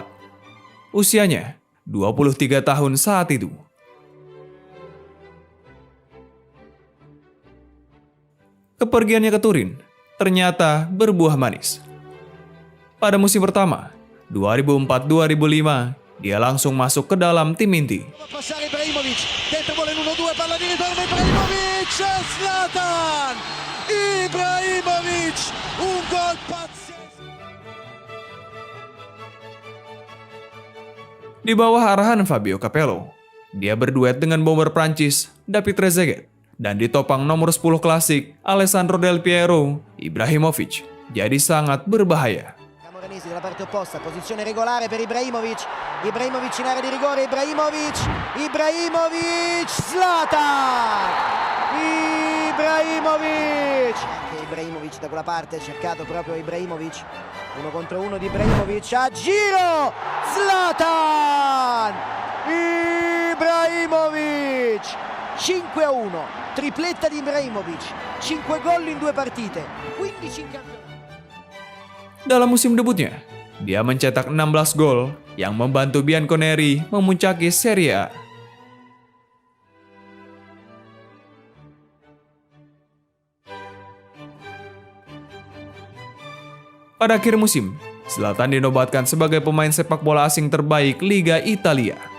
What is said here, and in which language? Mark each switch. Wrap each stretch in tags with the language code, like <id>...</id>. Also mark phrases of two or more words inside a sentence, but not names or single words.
<id>Usianya 23 tahun saat itu. Kepergiannya ke Turin ternyata berbuah manis. Pada musim pertama, 2004-2005, dia langsung masuk ke dalam tim inti.</id> <it>Passare Ibrahimovic, dentro vuole l'1-2, palla di ritorno Ibrahimovic, Zlatan! Ibrahimovic, un gol pazzesco!</it> <id>Di bawah arahan Fabio Capello, dia berduet dengan bomber Prancis David Trezeguet dan ditopang nomor 10 klasik Alessandro Del Piero, Ibrahimovic jadi sangat berbahaya.</id> <it>Camoranesi dalla parte opposta, posizione regolare per Ibrahimovic. Ibrahimovic in area di rigore, Ibrahimovic, Zlatan! Ibrahimovic! Anche Ibrahimovic da quella parte, ha cercato proprio Ibrahimovic. 1 contro 1 di Ibrahimovic, a giro! Zlatan! Ibrahimovic! 5-1, tripletta di Ibrahimovic, 5 gol in 2 partite, 15 in campionato.</it> <id>Dalam musim debutnya, dia mencetak 16 gol yang membantu Bianconeri memuncaki Serie A. Pada akhir musim, Zlatan dinobatkan sebagai pemain sepak bola asing terbaik Liga Italia.</id>